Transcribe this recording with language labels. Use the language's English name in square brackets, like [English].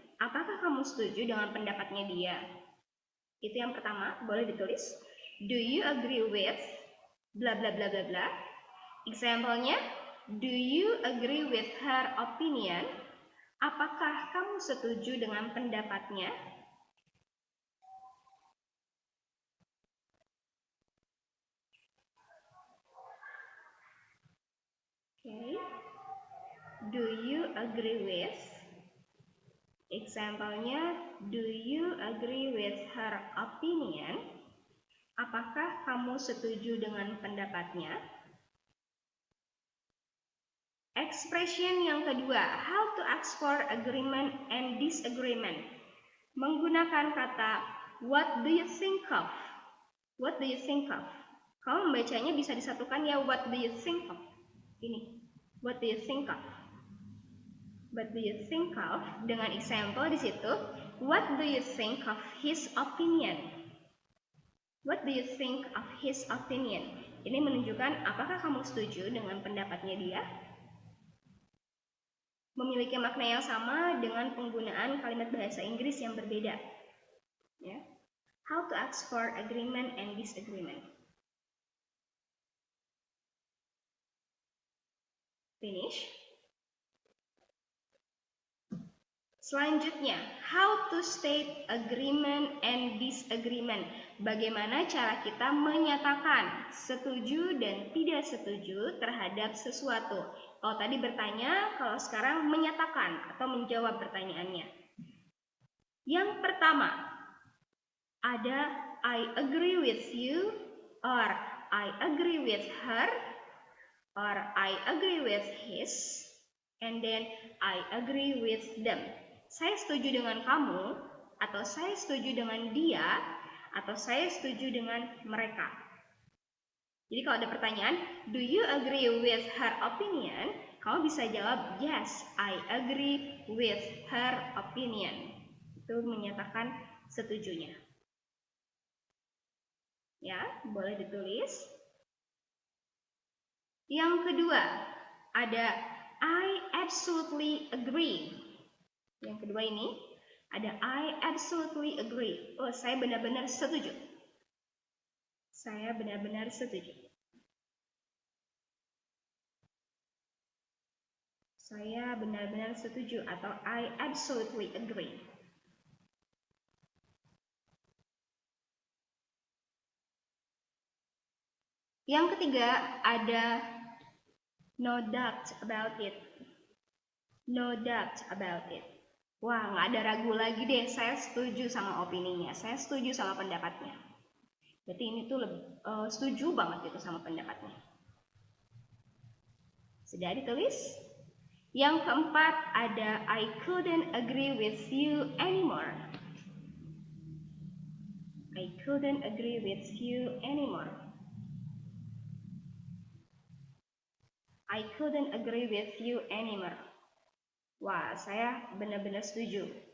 [Indonesian] Apakah kamu setuju dengan pendapatnya dia? Itu yang pertama, boleh ditulis. [English] Do you agree with bla bla bla bla bla? Example-nya, do you agree with her opinion? [Indonesian] Apakah kamu setuju dengan pendapatnya? [English] do you agree with? Example-nya, do you agree with her opinion? [Indonesian] Apakah kamu setuju dengan pendapatnya? [English] Expression [Indonesian] yang kedua, [English] how to ask for agreement and disagreement. [Indonesian] Menggunakan kata [English] what do you think of? What do you think of? [Indonesian] Kalau membacanya bisa disatukan ya, [English] what do you think of? Ini, what do you think of? What do you think of? [Indonesian] Dengan example di situ, [English] what do you think of his opinion? What do you think of his opinion? [Indonesian] Ini menunjukkan apakah kamu setuju dengan pendapatnya dia? Memiliki makna yang sama dengan penggunaan kalimat bahasa Inggris yang berbeda. Ya. [English] How to ask for agreement and disagreement. Finish. Selanjutnya, how to state agreement and disagreement. [Indonesian] Bagaimana cara kita menyatakan setuju dan tidak setuju terhadap sesuatu. Kalau tadi bertanya, kalau sekarang menyatakan atau menjawab pertanyaannya. Yang pertama, ada [English] I agree with you, or I agree with her, or I agree with his, and then I agree with them. [Indonesian] Saya setuju dengan kamu, atau saya setuju dengan dia, atau saya setuju dengan mereka. Jadi kalau ada pertanyaan, [English] do you agree with her opinion? [Indonesian] Kamu bisa jawab, [English] yes, I agree with her opinion. [Indonesian] Itu menyatakan setujunya. Ya, boleh ditulis. Yang kedua, ada [English] I absolutely agree. [Indonesian] Yang kedua ini ada [English] I absolutely agree. [Indonesian] Oh, saya benar-benar setuju. Saya benar-benar setuju. Saya benar-benar setuju atau [English] I absolutely agree. [Indonesian] Yang ketiga ada [English] no doubt about it. No doubt about it. [Indonesian] Wah, nggak ada ragu lagi deh, saya setuju sama opininya, saya setuju sama pendapatnya. Berarti ini tuh setuju banget gitu sama pendapatnya. Sudah ditulis? Yang keempat ada [English] I couldn't agree with you anymore. I couldn't agree with you anymore. I couldn't agree with you anymore. [Indonesian] Wah, saya benar-benar setuju.